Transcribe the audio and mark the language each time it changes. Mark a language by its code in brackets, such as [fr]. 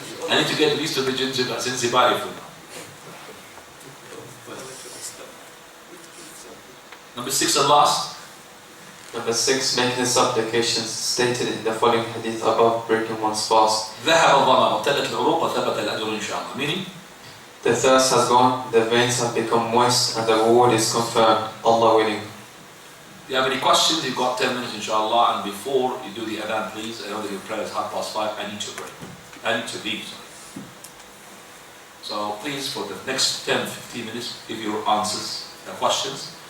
[en] I need to get used to the ginger, Zanzibari food. Number 6 and last. Number 6, making the supplications stated in the following hadith above, breaking one's fast. [ar] ذهب الظمأ وابتلت العروق وثبت الأجر إن شاء الله. [en] Meaning, the thirst has gone, the veins have become moist, and the reward is confirmed, Allah willing. If you have any questions, you've got 10 minutes inshallah, and before you do the adhan, please, I know that your prayer is 5:30, I need to pray. I need to leave, sorry. So please, for the next 10-15 minutes, give your answers, the questions.